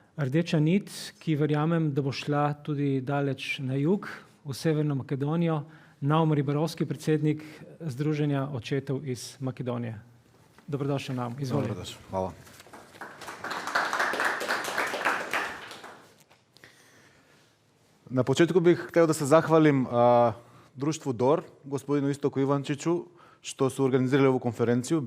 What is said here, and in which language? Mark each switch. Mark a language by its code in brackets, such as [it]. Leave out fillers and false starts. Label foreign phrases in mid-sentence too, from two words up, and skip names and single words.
[sl] rdeča nit, ki verjamem, da bo šla tudi daleč na jug, v Severno Makedonijo. Naum Ribarovski, predsednik Združenja očetov iz Makedonije. Dobrodošli nam, izvolite. Dobrodošli, hvala. [hr] Na početku bih htio da se zahvalim društvu DOR, gospodinu Istoku Ivančiću, što su organizirali ovu konferenciju.